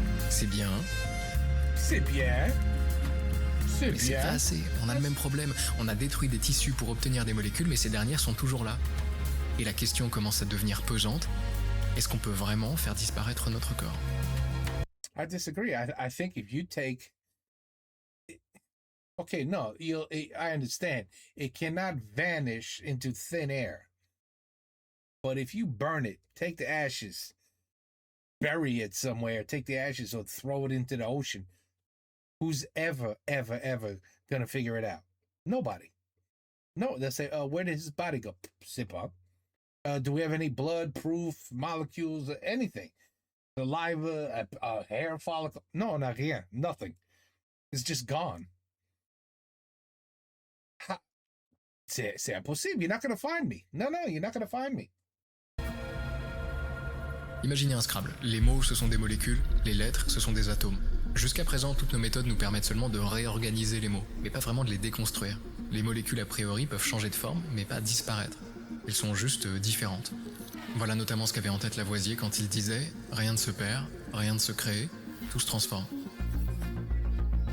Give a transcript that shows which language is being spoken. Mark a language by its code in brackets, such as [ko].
[fr] C'est bien, C'est bien. C'est mais c'est pas bien. assez. On a le même problème. On a détruit des tissus pour obtenir des molécules, mais ces dernières sont toujours là. Et la question commence à devenir pesante. Est-ce qu'on peut vraiment faire disparaître notre corps? [en] I disagree. I think if you take, okay, no, I understand. It cannot vanish into thin air. But if you burn it, take the ashes, bury it somewhere, take the ashes or throw it into the ocean, who's ever gonna figure it out? Nobody. No, they'll say, where did his body go? Zip up. Do we have any blood proof, molecules, anything? Saliva, a hair follicle? No, not here. Nothing. It's just gone. [fr] C'est impossible. [en] You're not going to find me. No, you're not going to find me. [fr] Imaginez un Scrabble. Les mots, ce sont des molécules, les lettres, ce sont des atomes. Jusqu'à présent, toutes nos méthodes nous permettent seulement de réorganiser les mots, mais pas vraiment de les déconstruire. Les molécules a priori peuvent changer de forme, mais pas disparaître. Elles sont juste différentes. Voilà notamment ce qu'avait en tête Lavoisier quand il disait « Rien ne se perd, rien ne se crée, tout se transforme ».